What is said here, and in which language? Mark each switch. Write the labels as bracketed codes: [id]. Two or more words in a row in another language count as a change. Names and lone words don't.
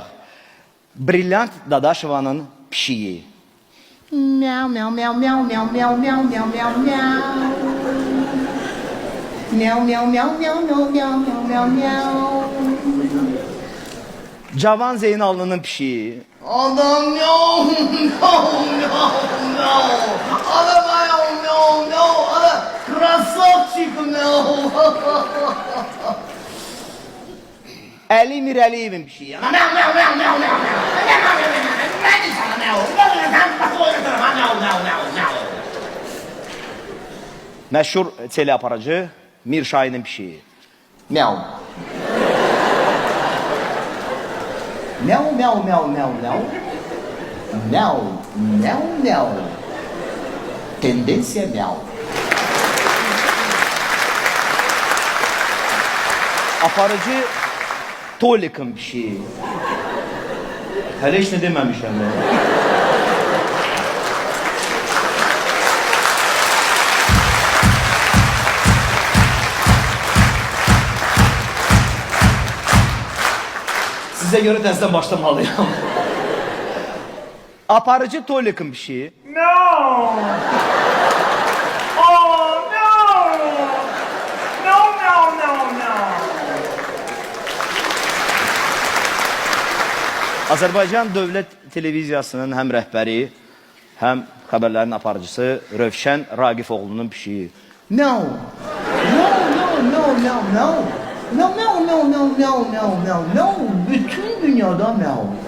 [az] Brilliant Dadaşovanın pişiyi. Miau miau miau miau miau miau miau miau miau miau. Miau miau miau miau miau miau miau miau miau. Cavan Zeynallı'nın pişiyi. Adam miau miau miau miau. Adam miau miau miau. Adam krasavçik miau. Ali Mirəliyevin pişiyi. Miau miau miau miau miau miau. [tr] Ben sana miau. [az] Məşhur teleaparacı Mir Şahinin pişiyi. Miau. Miau miau miau miau miau. Miau miau miau. Tendência miau. Aparıcı Tolik'in pişiyi. Hələ heç nə deməmişəm. Sizə görə təzədən başlamalıyam. Aparıcı Tolik'in pişiyi. [en] No! Oh, no! No, no, no, no! [az] Azərbaycan Dövlət Televiziyasının həm rəhbəri, həm xəbərlərin aparıcısı Rövşən Raqifoğlu'nun pişiyi. [en] No. No no no no no. No no no no no no no no. [az] Bütün dünyada no.